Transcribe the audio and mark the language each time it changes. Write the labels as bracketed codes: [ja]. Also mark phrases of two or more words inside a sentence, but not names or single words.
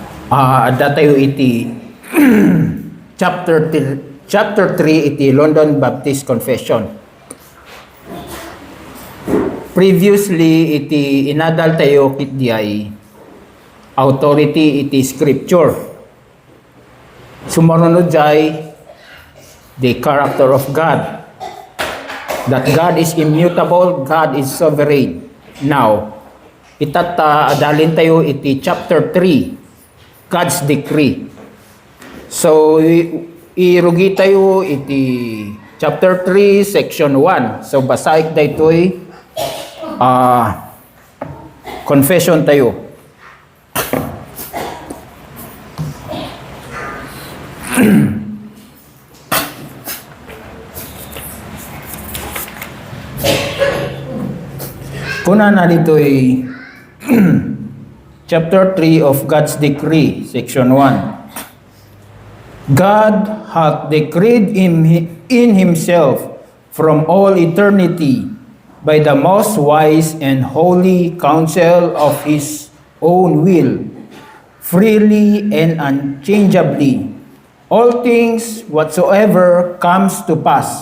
[ilo] Datayo iti chapter 3 iti London Baptist Confession. Previously iti inadal tayo kit diay authority iti scripture. Sumarunod jay [en] the character of God. That God is immutable, God is sovereign. Now, [ilo] adalin tayo iti chapter 3, God's decree. So, irugi tayo iti chapter 3, section 1. So, basaik daytoy confession tayo. Kuna na dito'y chapter 3 of God's decree, section 1. [en] God hath decreed in himself from all eternity by the most wise and holy counsel of his own will, freely and unchangeably, all things whatsoever comes to pass.